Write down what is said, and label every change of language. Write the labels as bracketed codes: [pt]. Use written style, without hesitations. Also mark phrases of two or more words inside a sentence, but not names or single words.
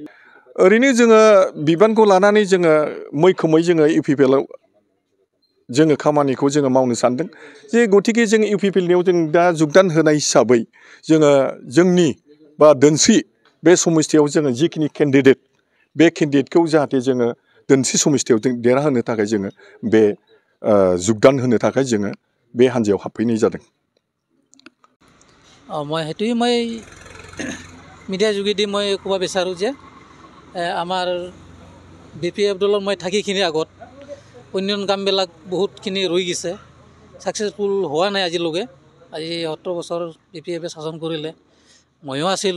[brx] ओरैनो जोङो बिबानखौ लानानै जोङो मैखोमै जोङो इउपिपिएलआव जोङो खामानिखौ जोङो मावनो सानदों जे गतिके जों इउपिपिएलनियाव जों दा जुगदान होनाय हिसाबै जोङो जोंनि बा दोनस्रि बे समस्थियाव जोङो जिखिनि केन्डिडेट बे केन्डिडेटखौ जाहाथे जोङो दोनस्रि समस्थियाव जों देरहाहोनो थाखाय जोङो बे जुगदान होनो थाखाय जोङो बे हानजायाव हाबफैनाय जादों। [as] মই সেইটোৱে মই মিডিয়াৰ যোগেদি মই ক'ব বিচাৰোঁ যে আমাৰ বিপিএফ দলৰ মই থাকিখিনি আগত উন্নয়ন কামবিলাক বহুতখিনি ৰৈ গৈছে, ছাকচেছফুল হোৱা নাই আজিলৈকে। আজি 70 বছৰ বিপিএফে শাসন কৰিলে, ময়ো আছিলোঁ।